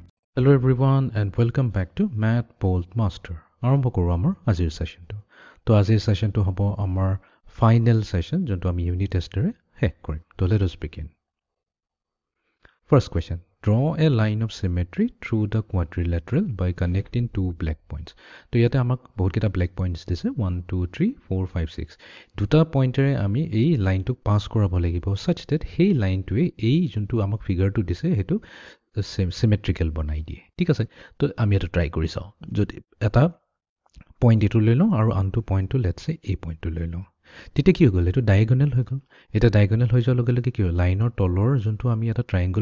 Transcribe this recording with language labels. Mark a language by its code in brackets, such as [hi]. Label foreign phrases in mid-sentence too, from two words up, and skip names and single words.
[en] Hello everyone and welcome back to Math Bolt Master. [as] আৰম্ভ কৰোঁ আমাৰ আজিৰ সেশনটো। তো আজিৰ সেশনটো হ'ব আমাৰ ফাইনেল সেশন যোনটো আমি ইউনিট টেষ্টেৰে শেষ কৰিম। [en] তো let us begin. First question. Draw a line of symmetry through the quadrilateral by connecting two black points. [as] তো ইয়াতে আমাক বহুত কেইটা [en] black points [as] দিছে 1 2 3 4 5 6 দুটা পইণ্টেৰে আমি এই লাইনটোক পাছ কৰাব লাগিব [en] such that [as] সেই লাইনটোৱে এই যোনটো আমাক ফিগাৰটো দিছে সেইটো চিমেট্ৰিকেল বনাই দিয়ে ঠিক আছে তো আমি এটা ট্ৰাই কৰি চাওঁ যদি এটা পইণ্ট এইটো লৈ লওঁ আৰু আনটো পইণ্টটো লেটছে এই পইণ্টটো লৈ লওঁ তেতিয়া কি হৈ গ'ল এইটো ডায়েগনেল হৈ গ'ল এতিয়া ডায়েগনেল হৈ যোৱাৰ লগে লগে কি হ'ল লাইনৰ তলৰ যোনটো আমি এটা ট্ৰায়েংগল